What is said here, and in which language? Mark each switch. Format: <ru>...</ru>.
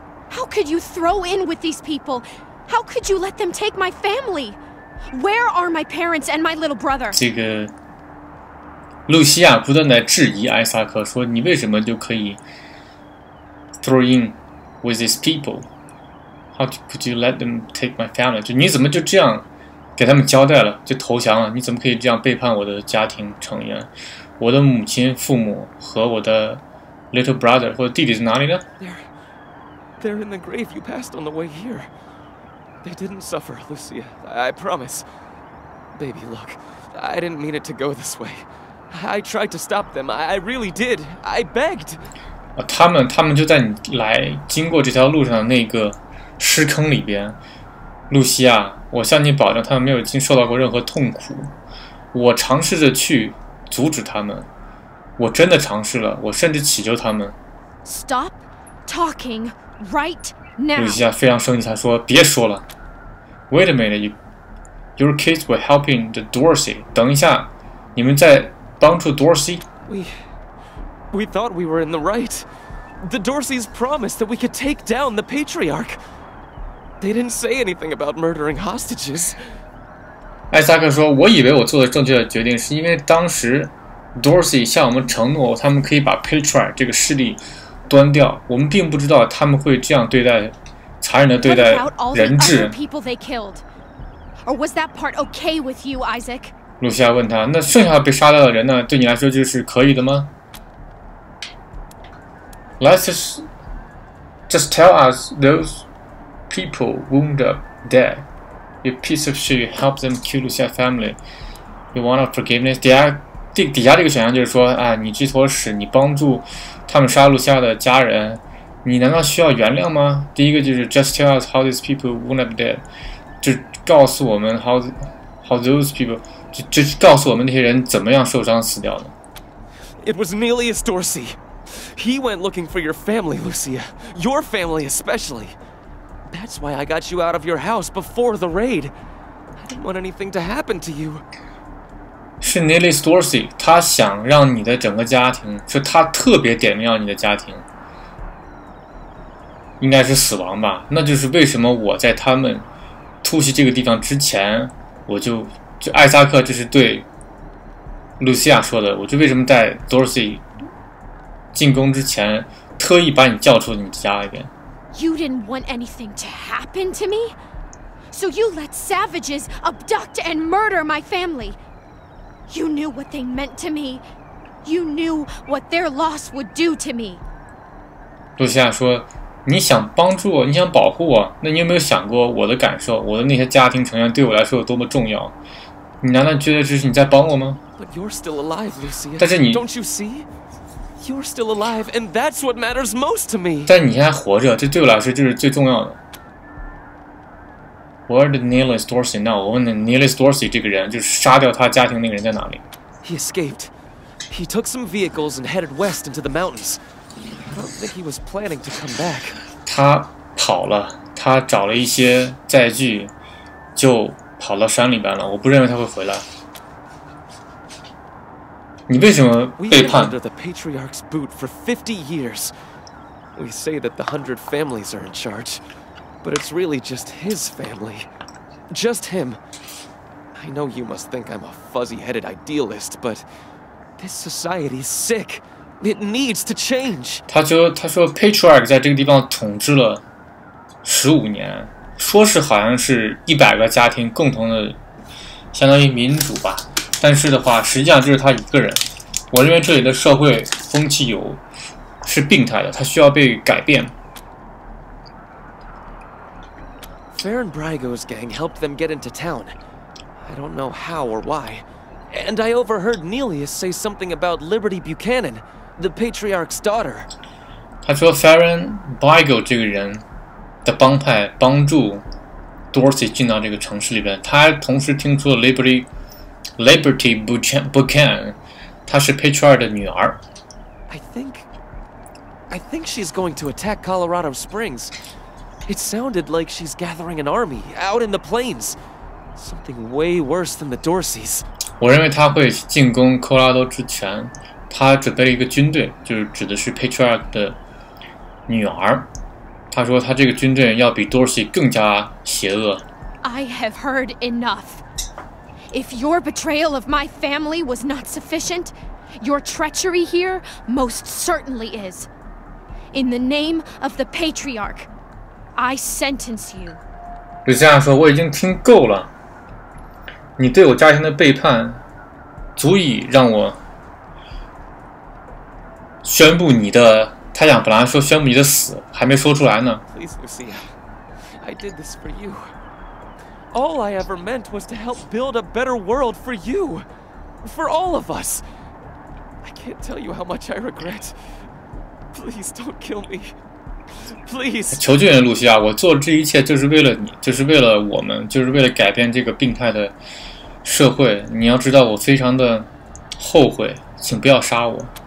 <en>How could you throw in with these people? How could you let them take my family? Where are my parents and my little brother?</en> <zh>这个露西亚不断地质疑艾萨克，说你为什么就可以</zh> <en>throw in with these people? How could you let them take my family?</en> <zh>就你怎么就这样给他们交代了，就投降了？你怎么可以这样背叛我的家庭成员？我的母亲、父母和我的</zh> <en>little brother</en> <zh>或者弟弟在哪里呢？</zh> <en>They're in the grave you passed on the way here. They didn't suffer, Lucia. I promise. Baby, look, I didn't mean it to go this way. I tried to stop them. I really did. I begged.</en> <zh>他们就在你经过这条路上的那个尸坑里边，露西亚，我向你保证，他们没有受到过任何痛苦。我尝试着去阻止他们，我真的尝试了，我甚至祈求他们。</zh> <en>Stop talking right now.</en> <zh>露西亚非常生气，她说：“别说了。</zh> <en>Wait a minute, your kids were helping the Dorsey.</en> <zh>等一下，你们在帮助 Dorsey。”</zh> <en>We thought we were in the right. The Dorseys promised that we could take down the Patriarch. They didn't say anything about murdering hostages.</en> <zh>艾萨克说：“我以为我做的正确的决定，是因为当时 Dorsey 向我们承诺，他们可以把 Patriarch 这个势力端掉。我们并不知道他们会这样对待，残忍的对待人质。”</zh> <en>Or was that part okay with you, Isaac?</en> <zh>露西亚问他：“那剩下被杀掉的人呢？对你来说就是可以的吗？”</zh> <en>Let's just tell us those people wound up dead. You piece of shit! You help them kill Lucia's family. You want forgiveness?</en> <zh>底下这个选项就是说啊，你这坨屎，你帮助他们杀露西亚的家人，你难道需要原谅吗？第一个就是</zh> <en>just tell us how these people wound up dead，</en> <zh>就告诉我们</zh> <en>how those people，</en> <zh>就告诉我们那些人怎么样受伤死掉的。</zh> <en>It was Nelius Dorsey. He went looking for your family, Lucia. Your family especially. That's why I got you out of your house before the raid. I didn't want anything to happen to you.</en> <zh>是 Nelius Dorsey， 他想让你的整个家庭，是他特别点名要你的家庭，应该是死亡吧？那就是为什么我在他们突袭这个地方之前，我就艾萨克这是对露西亚说的，我就为什么在 Dorsey 进攻之前，特意把你叫出你家里边。</zh> <en>You didn't want anything to happen to me, so you let savages abduct and murder my family. You knew what they meant to me. You knew what their loss would do to me.</en> <zh>露西亚说：“你想帮助我，你想保护我，那你有没有想过我的感受？我的那些家庭成员对我来说有多么重要？你难道觉得这是你在帮我吗？”</zh> <en>But you're still alive, Lucia.</en> <zh>但是你</zh> <en>Don't you see? You're still alive, and that's what matters most to me.</en> <zh>但你现在活着，这对我来说就是最重要的。</zh> <en>Where did Nelius Dorsey know？</en> <zh>我问的 Nelius Dorsey 这个人，就是杀掉他家庭那个人在哪里</zh> <en>He escaped. He took some vehicles and headed west into the mountains. I don't think he was planning to come back.</en> <zh>他跑了，他找了一些载具，就跑到山里边了。我不认为他会回来。你为什么背叛</zh> <en>We've been under the Patriarch's boot for 50 years. We say that the 100 families are in charge, but it's really just his family. Just him. I know you must think I'm a fuzzy-headed idealist, but this society's sick. It needs to change.</en> <zh>他说 Patriarch 在这个地方统治了15年，说是好像是100个家庭共同的，相当于民主吧。但是的话，实际上就是他一个人。我认为这里的社会风气是病态的，它需要被改变。</zh> <en>Farron Brago's gang helped them get into town. I don't know how or why. And I overheard Nelius say something about Liberty Buchanan, the patriarch's daughter. 他说 Farron Bigle 这个人的帮派帮助 Dorsey 进到这个城市里边，他同时听说了 Liberty Buchanan， 她是 patriarch 的女儿。 I think she's going to attack Colorado Springs. It sounded like she's gathering an army out in the plains. Something way worse than the Dorseys.</en> <zh>我认为他会进攻科罗拉多之前，他准备了一个军队，就是指的是 patriarch 的女儿。他说他这个军队要比 Dorsey 更加邪恶。</zh> <en>I have heard enough. If your betrayal of my family was not sufficient, your treachery here most certainly is. In the name of the patriarch, I sentence you.</en> <zh>鲁西亚说：“我已经听够了，你对我家庭的背叛，足以让我宣布你的。” 他想本来说宣布你的死，还没说出来呢。</zh> <en>Please, Lucia, I did this for you. All I ever meant was to help build a better world for you, for all of us. I can't tell you how much I regret. Please don't kill me. Please.</en> <zh>求救人，露西亚，我做这一切就是为了你，就是为了我们，就是为了改变这个病态的社会。你要知道，我非常的后悔，请不要杀我。</zh>